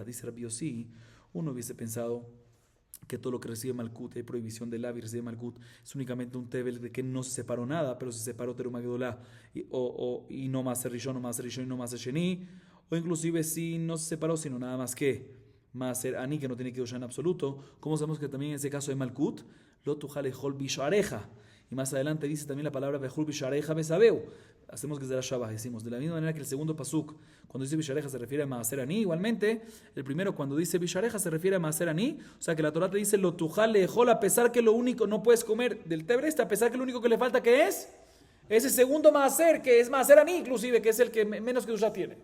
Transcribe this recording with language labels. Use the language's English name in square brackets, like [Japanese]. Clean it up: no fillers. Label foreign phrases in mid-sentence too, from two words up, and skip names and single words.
[Spanish] Dice Rabbi Yossi, uno hubiese pensado que todo lo que recibe Malkut, hay prohibición del Lavi, recibe Malkut, es únicamente un Tebel de que no se separó nada, pero se separó [Hebrew] Terumá Gedolá [Spanish] y no más Rishon, no más Rishon y no más Sheni, o inclusive si no se separó, sino nada más que [Hebrew] Maaser Ani, [Spanish] que no tiene que usar en absoluto. Como sabemos que también en ese caso de Malkut, [Hebrew] lo tujale hol bishareja. [Spanish] Y más adelante dice también la palabra [Hebrew] Behul bishareja besabeu. [Spanish] Hacemos que es de la Shabbat, decimos. De la misma manera que el segundo pasuk, cuando dice bishareja, se refiere a [Hebrew] Maaser Ani. [Spanish] Igualmente, el primero, cuando dice bishareja, se refiere a [Hebrew] Maaser Ani. [Spanish] O sea que la Torah te dice [Hebrew] lo tujale hol, [Spanish] a pesar que lo único, no puedes comer del tebreste, a pesar que lo único que le falta, ¿qué es? Ese segundo Maaser, que es [Hebrew] Maaser Ani, [Spanish] inclusive, que es el que menos que ya tiene.